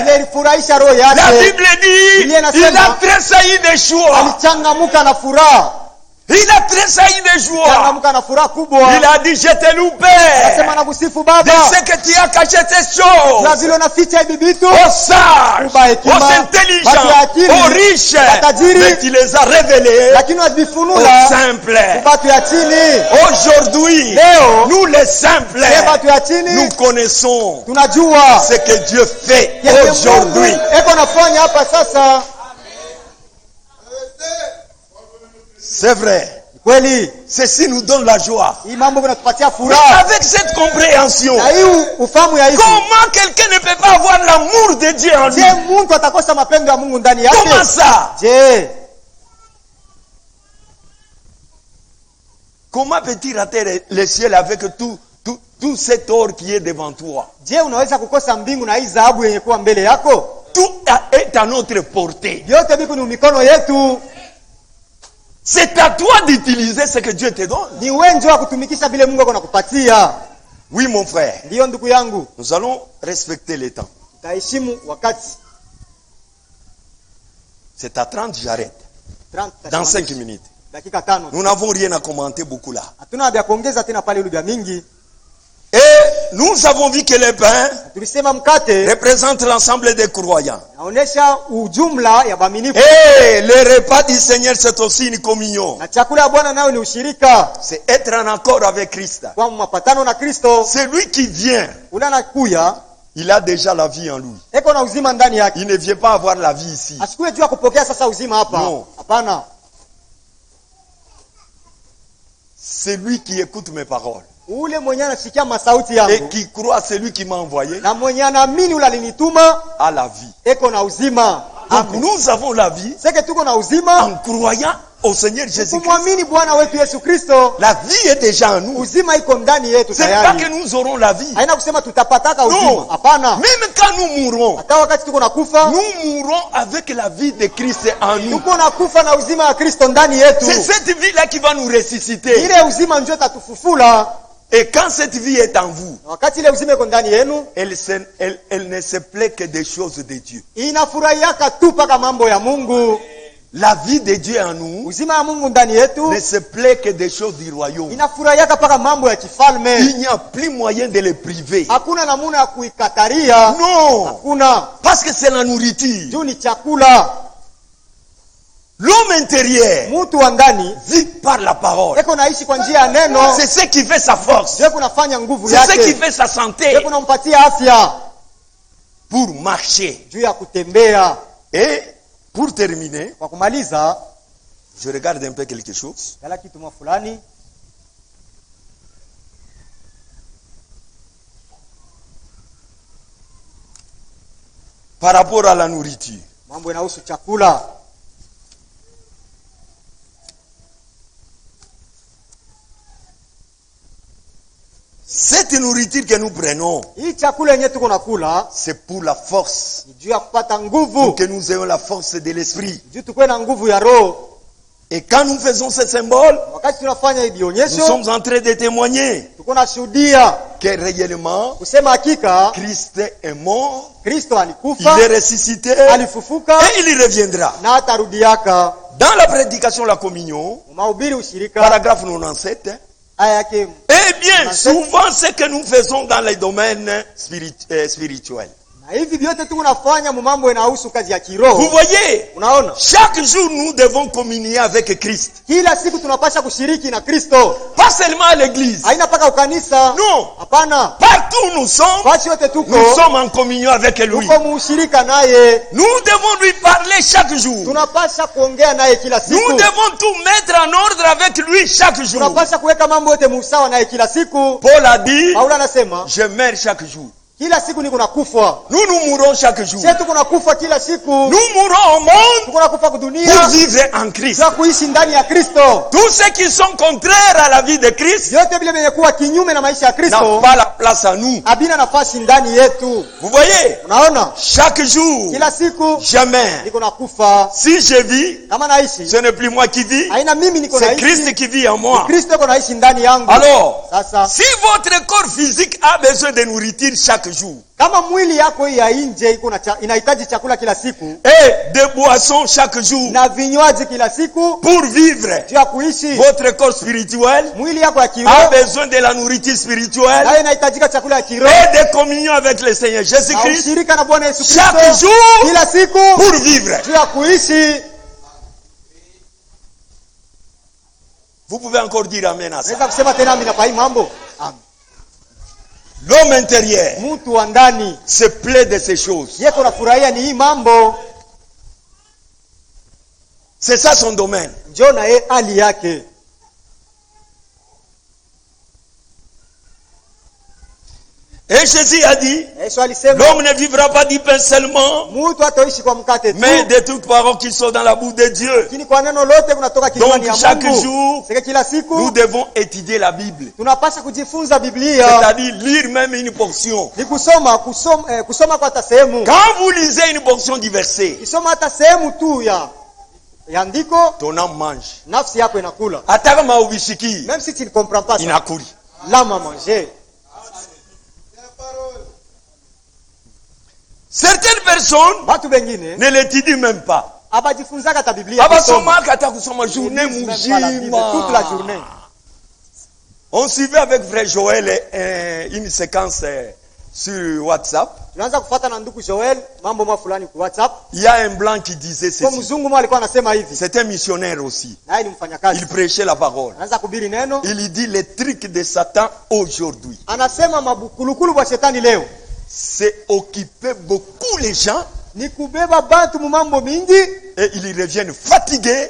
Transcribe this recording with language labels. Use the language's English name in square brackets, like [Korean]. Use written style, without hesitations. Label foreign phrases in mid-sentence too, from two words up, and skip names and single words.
[Swahili] ile ilifurahisha roho La yake. [French] Bible dit, [Swahili] Biblia inasema, [French] il a tressailli de joie. [Swahili] Alichangamuka na furaha. [French] Il a tressailli de joie. [Swahili] Changamuka na furaha kubwa. [French] Il a dit, je te loue, [Swahili] Anasema [French] Père, [Swahili] na kusifu [French] de [Swahili] Baba. [French] ce que tu as caché ces [Swahili] Na [French] choses [Swahili] vile unaficha hivi vitu [French] aux sages, [Swahili] Kuba hekima, [French] aux [Swahili] watu [French] intelligents, [Swahili] ya akili, [French] aux riches, [Swahili] matajiri, [French] mais tu les as révélés [Swahili] lakini [French] aux [Swahili] wazifunula [French] simples. [Swahili] watu ya chini. [French] Aujourd'hui, [Swahili] Leo [French] nous les simples, [Swahili] watu ya chini [French] nous connaissons [Swahili] tunajua [French] ce que Dieu fait [Swahili] Mungu [French] aujourd'hui. [Swahili] eko nafanya hapa sasa. [French] C'est vrai. [Swahili] Kweli [French] Ceci nous donne la joie. [Swahili] hii mambo inatupatia [French] Mais [Swahili] furaha. [French] avec cette compréhension, [Swahili] Na hii ufahamu ya hivi, [French] comment quelqu'un ne peut pas avoir l'amour de Dieu en lui? [Swahili] je, mtu atakosa mapendo ya Mungu ndani [French] Comment [Swahili] yake? [French] ça? [Swahili] Je, [French] Comment peux-tu rater le ciel avec tout cet or qui est devant toi? [Swahili] je unaweza kukosa mbingu na hii dhahabu yenye kuwa mbele yako? [French] Tout est à notre portée. [Swahili] Vyote viko ni mikono yetu. [French] C'est à toi d'utiliser ce que Dieu te donne. [Swahili] Ni wewe ndio wa kutumikisha vile Mungu anakupatia. [French] Oui, mon frère. [Swahili] Ndio ndugu yangu, [French] Nous allons respecter le temps. [Swahili] tutaheshimu wakati. [French] C'est à 30, j'arrête. 30 Dans 5 minutes. [Swahili] dakika 5. [French] Nous n'avons rien à commenter beaucoup là. [Swahili] Hatuna vya kuongeza tena pale ile vya mingi. [French] Et nous avons vu que le pain [Swahili] Tulisema mkate [French] représente l'ensemble des croyants. [Swahili] naonesha ujumla ya waaminifu. [French] Et le repas du Seigneur, c'est aussi une communion. [Swahili] Na chakula ya Bwana nayo ni ushirika. [French] C'est être en accord avec Christ. [Swahili] Kwa mapatano na Kristo. [French] Celui qui vient, [Swahili] Ule anakuya [French] il a déjà la vie en lui. [Swahili] eko na uzima ndani yake. [French] Il ne vient pas avoir la vie ici. [Swahili] Asikue juu ya kupokea sasa uzima hapa. [French] No. [Swahili] Hapana. [French] Celui qui écoute mes paroles [Swahili] Ule mwenye anasikia masauti [French] et [Swahili] yangu [French] qui croit à celui qui m'a envoyé [Swahili] na mwenye anaamini ule alinituma [French] a la vie. [Swahili] eko na uzima. [French] Donc Amen. nous avons la vie [Swahili] Seke tuko na uzima [French] en croyant au Seigneur Jésus-Christ. [Swahili] kumwamini Bwana wetu Yesu Kristo. [French] La vie est déjà en nous. [Swahili] Uzima iko ndani yetu [French] C'est pas que [Swahili] tayari. [French] nous aurons la vie. [Swahili] Haina kusema tutapataka uzima. [French] Non. [Swahili] Hapana. [French] Même quand nous mourrons, [Swahili] Hata wakati tuko na kufa, [French] nous mourrons avec la vie de Christ en nous. [Swahili] tuko na kufa na uzima wa Kristo ndani yetu. [French] C'est cette vie-là qui va nous ressusciter. [Swahili] Ile uzima ndio tatufufula. [French] Et quand cette vie est en vous, [Swahili] Na wakati ile uzima iko ndani yenu, [French] elle ne se plaît que des choses de Dieu. [Swahili] inafurahiaka tu paka mambo ya Mungu. [French] La vie de Dieu en nous [Swahili] Uzima wa Mungu ndani yetu [French] ne se plaît que des choses du royaume. [Swahili] inafurahiaka paka mambo ya kifalme. [French] Il n'y a plus moyen de les priver. [Swahili] Hakuna namuna ya kuikataria. [French] Non, [Swahili] Hakuna. [French] parce que c'est la nourriture. [Swahili] Juu ni chakula. [French] L'homme intérieur [Swahili] Mtu wa ndani [French] vit par la parole. [Swahili] eko naishi kwa njia ya neno. [French] C'est ce qui fait sa force. [Swahili] Ndio kunafanya nguvu [French] C'est ce qui [Swahili] yake. [French] fait sa santé [Swahili] Ndio kunampatia afya [French] pour marcher. [Swahili] juu ya kutembea. [French] Et pour terminer, [Swahili] Kwa kumaliza, [French] je regarde un peu quelque chose. [Swahili] yala kitu mwa fulani. [French] Par rapport à la nourriture. [Swahili] Mambo yanahusu chakula. [French] Cette nourriture que nous prenons, [Swahili] Hii chakula yenyewe tuko nakula [French] c'est pour la force. [Swahili] ni juu ya kupata [French] Pour [Swahili] nguvu. [French] que nous ayons la force de l'esprit. [Swahili] Juu tukue na nguvu ya roho. [French] Et quand nous faisons ce symbole, [Swahili] Wakati tunafanya hii [French] nous [Swahili] bionyesho, [French] sommes en train de témoigner [Swahili] tuko na shuhudia [French] que réellement, [Swahili] kusema hakika [French] Christ est mort, [Swahili] Kristo [French] il [Swahili] alikufa, [French] est ressuscité [Swahili] alifufuka [French] et il reviendra. [Swahili] na atarudiaka. [French] Dans la prédication, la communion, [Swahili] Mahubiri ushirika [French] paragraphe 97, [Swahili] aya yake. [French] eh bien, souvent ce que nous faisons dans les domaines spirituels. [Swahili] Na hivi vyote tu unafanya mu mambo yanahusu kazi ya kiroho. [French] Vous voyez, [Swahili] Unaona? [French] chaque jour nous devons communier avec Christ. [Swahili] Kila siku tunapasha kushiriki na Kristo. [French] Pas seulement à l'église. [Swahili] Haina paka ukanisa. [French] Non. [Swahili] Hapana. [French] Partout où nous sommes, [Swahili] Fasi yote tuko. [French] nous sommes en communion avec lui. [Swahili] Tuko mushirika naye. [French] Nous devons lui parler chaque jour. [Swahili] Tunapasha kuongea naye kila [French] Nous [Swahili] siku. [French] devons tout mettre en ordre avec lui chaque jour. [Swahili] Tunapasha kuweka mambo yote musawa naye kila siku. [French] Paul a dit, [Swahili] Paulo anasema, [French] je meurs chaque jour. [Swahili] Kila siku niko nakufa. [French] Nous mourons chaque jour. [Swahili] Sisi tuko nakufa kila siku. [French] Nous mourons au monde [Swahili] Tuko nakufa kwa dunia. [French] pour vivre en Christ. [Swahili] Kwa kuishi ndani ya Kristo. [French] Tous ceux qui sont contraires à la vie de Christ [Swahili] Yote vile vyenye kuwa kinyume na maisha ya [French] n'ont [Swahili] Kristo [French] pas la place à nous. [Swahili] habina nafasi ndani yetu. [French] Vous voyez, [Swahili] Unaona? [French] chaque jour, [Swahili] Kila siku [French] jamais. [Swahili] niko nakufa. [French] Si je vis, [Swahili] Kama naishi, [French] ce n'est plus moi qui vis, [Swahili] haina mimi niko [French] c'est Christ [Swahili] naishi. [French] qui vit en moi. [Swahili] Kristo yuko naishi ndani yangu. [French] Alors, [Swahili] Sasa [French] si votre corps physique a besoin de nourriture chaque jour [Swahili] kama mwili yako hii ya nje iko na inahitaji chakula kila siku [French] et des boissons chaque jour [Swahili] na vinywaji kila siku [French] pour vivre, [Swahili] juu ya kuishi, [French] votre corps spirituel [Swahili] mwili yako ya [French] a [Swahili] kiroho [French] besoin de la nourriture spirituelle [Swahili] nayo inahitajika chakula ya kiroho [French] et de communion avec le Seigneur [Swahili] na Jésus-Christ ushirika na Bwana Yesu [French] chaque [Swahili] Kristo [French] jour [Swahili] kila siku [French] pour vivre. [Swahili] juu ya kuishi. [French] Vous pouvez encore dire amen à ça. [Swahili] Naweza kusema tena amina kwa hii mambo. [French] L'homme intérieur [Swahili] Mtu wa ndani [French] se plaît de ces choses. [Swahili] yeko nafurahia ni hii mambo, [French] C'est ça son domaine. [Swahili] njoo na yeye hali yake. [French] Et Jésus a dit, [Swahili] Yesu alisema [French] l'homme ne vivra pas du pain seulement, [Swahili] mtu hataishi kwa mkate tu, [French] mais de toutes paroles qui sont dans la bouche de Dieu. [Swahili] lakini kwa neno lote kunatoka kinywani ya [French] Donc chaque [Swahili] Mungu. [French] jour, [Swahili] Sasa kila [French] nous [Swahili] siku [French] devons étudier la Bible. [Swahili] tunapaswa kujifunza Biblia, [French] C'est-à-dire lire même une portion. [Swahili] ni kusoma kwa hata sehemu. [French] Quand vous lisez une portion du verset, [Swahili] Kisoma hata sehemu tu ya andiko, [French] ton âme mange. [Swahili] nafsi yako inakula. Hata kama ubishiki, [French] Même si tu ne comprends pas ça, [Swahili] inakuli. [French] l'âme a mangé. Certaines personnes [Swahili] Watu wengine [French] ne l'étudient même pas. [Swahili] abajifunzaka hata Biblia Abasoma hata kusoma journée [French] Ils lisent même pas la Bible, toute la [Swahili] mujima. [French] journée. On suivait avec Frère Joël une séquence sur WhatsApp. [Swahili] Tunaanza kufuata na ndugu Joel mambo mwa fulani kwa WhatsApp. [French] Il y a un blanc qui disait [Swahili] Kwa [French] ceci. [Swahili] mzungu mwa alikuwa anasema hivi. [French] C'était un missionnaire aussi. [Swahili] Naye ni mfanyakazi. [French] Il prêchait la parole. [Swahili] Anaanza kuhubiri neno. [French] Il dit les trucs de Satan aujourd'hui. [Swahili] Anasema mabukulukulu wa shetani leo [French] C'est occuper beaucoup les gens [Swahili] ni kubeba bantu mu mambo mingi, [French] et ils reviennent fatigués.